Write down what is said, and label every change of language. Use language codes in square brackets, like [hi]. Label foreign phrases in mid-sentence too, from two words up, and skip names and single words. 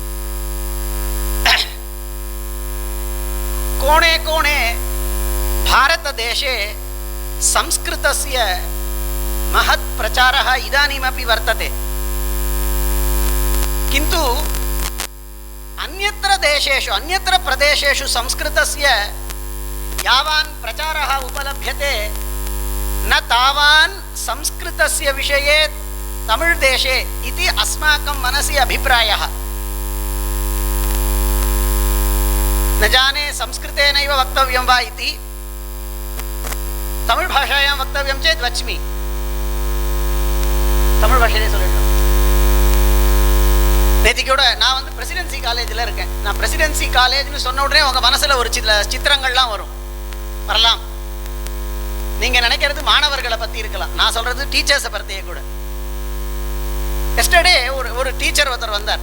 [sa] कोणे कोणे भारतदेशे संस्कृतस्य महत् प्रचारः इदानीमपि वर्तते, किन्तु अन्यत्र प्रदेशेषु संस्कृतस्य यावान् प्रचारः उपलभ्यते न तावान् संस्कृतस्य विषये तमिळ् देशे इति अस्माकं मनसि अभिप्रायः। न जाने संस्कृतेनैव वक्तव्यं वा इति। तमिळ् भाषायां वक्तव्यं चेत् वच्मि, तमिळ् भाषायां சொல்லணும்। [ta] நேற்று கூட நான் வந்து பிரசிடென்சி காலேஜில் இருக்கேன். நான் பிரசிடென்சி காலேஜ்னு சொன்ன உடனே உங்கள் மனசில் ஒரு சில சித்திரங்கள்லாம் வரலாம். நீங்கள் நினைக்கிறது மாணவர்களை பற்றி இருக்கலாம், நான் சொல்கிறது டீச்சர்ஸை பற்றியே கூட. எஸ்டர்டே ஒரு டீச்சர் ஒருத்தர் வந்தார்.